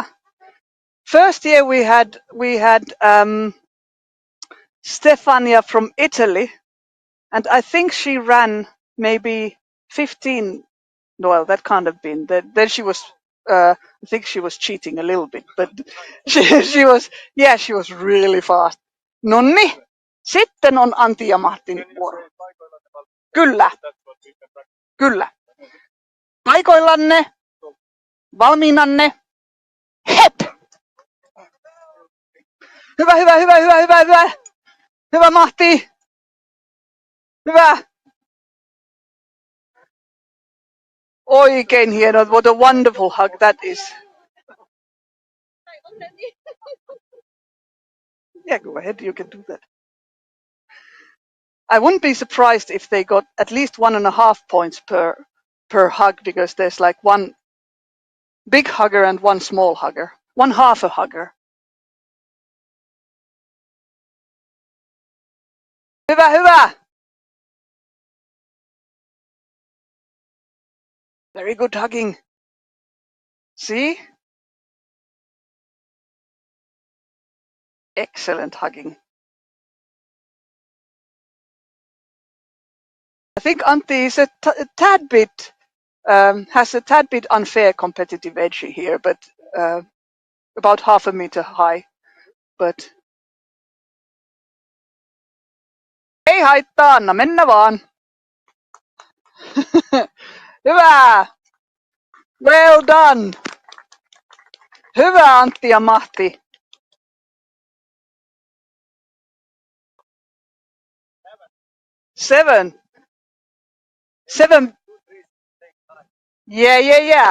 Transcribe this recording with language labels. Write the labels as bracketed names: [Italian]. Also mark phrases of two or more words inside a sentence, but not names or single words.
[English] First year we had Stefania from Italy, and I think she ran maybe 15. Well, that can't have been. Then she was I think she was cheating a little bit, but she was really fast. [Finnish] Nonni, sitten on Antti ja Martin vuoro. Kyllä. Kyllä. Paikoillanne. Valmiinanne. Hep! Hyvä, hyvä, hyvä, hyvä, hyvä, hyvä. Hyvä Mahti. Hyvä. Oikein hieno. [English] What a wonderful hug that is. Yeah, go ahead. You can do that. I wouldn't be surprised if they got at least 1.5 points per hug, because there's like one big hugger and one small hugger. One half a hugger. [Finnish] Hyvä, hyvä. [English] Very good hugging. See? Excellent hugging. I think Antti is a tad bit, has a tad bit unfair competitive edge here, but about 0.5 meter high. [Finnish] But ei haittaa, anna mennä vaan. Hyvä! [English] Well done! [Finnish] Hyvä Antti ja Mahti. [English] Seven. Yeah.